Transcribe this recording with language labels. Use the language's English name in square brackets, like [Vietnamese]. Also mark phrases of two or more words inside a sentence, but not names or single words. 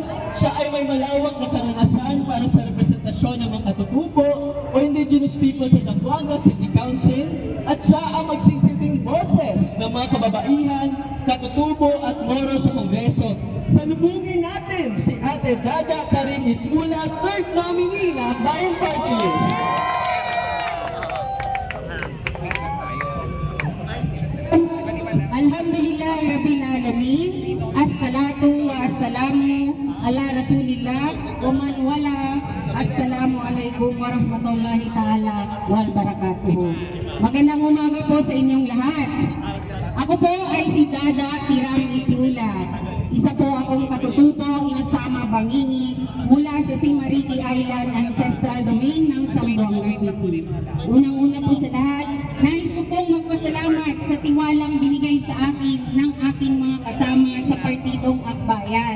[Filipino] Siya ay may malawak na karanasan para sa representasyon ng mga katutubo o [English] indigenous people [Filipino] sa Zamboanga City Council at siya ang magsisilbing boses ng mga kababaihan, katutubo at moro sa Kongreso. Salubungin natin si Ate Dada Karin Ismula, [English] third nominee [Filipino] na Akbayan Party List. [Arabic] الحمد لله رب العالمين. الصلاة والسلام على رسول الله ومن والاه. السلام عليكم ورحمة الله تعالى وبركاته. [Filipino] Magandang umaga po sa inyong lahat. Ako po ay si Dada Tiram Ismula. Isa po akong katutubong Nasama Bangini mula sa Simariki Island Ancestral Domain ng Zamboanga City. Unang-una po sa lahat, nais ko pong magpasalamat sa tiwalang binigay sa akin ng aking mga kasama sa Partidong Akbayan.